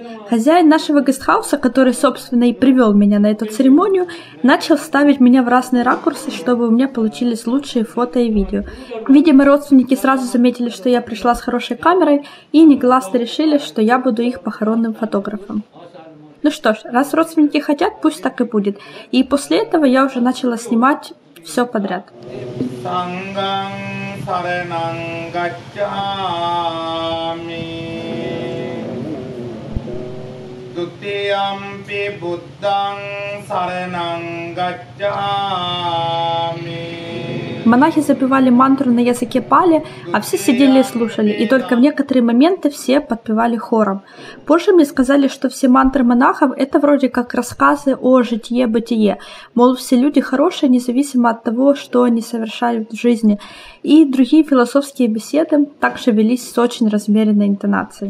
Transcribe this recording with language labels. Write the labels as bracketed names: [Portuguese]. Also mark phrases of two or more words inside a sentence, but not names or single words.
[Russian] Хозяин нашего гестхауса, который, собственно, и привел меня на эту церемонию, начал ставить меня в разные ракурсы, чтобы у меня получились лучшие фото и видео. Видимо, родственники сразу заметили, что я пришла с хорошей камерой, и негласно решили, что я буду их похоронным фотографом. Ну что ж, раз родственники хотят, пусть так и будет. И после этого я уже начала снимать все подряд. [Pali] Dutiyampi buddhaṃ saraṇaṃ gacchāmi. [Russian] Монахи запевали мантру на языке пали, а все сидели и слушали, и только в некоторые моменты все подпевали хором. Позже мне сказали, что все мантры монахов – это вроде как рассказы о житие-бытие, мол, все люди хорошие, независимо от того, что они совершали в жизни, и другие философские беседы также велись с очень размеренной интонацией.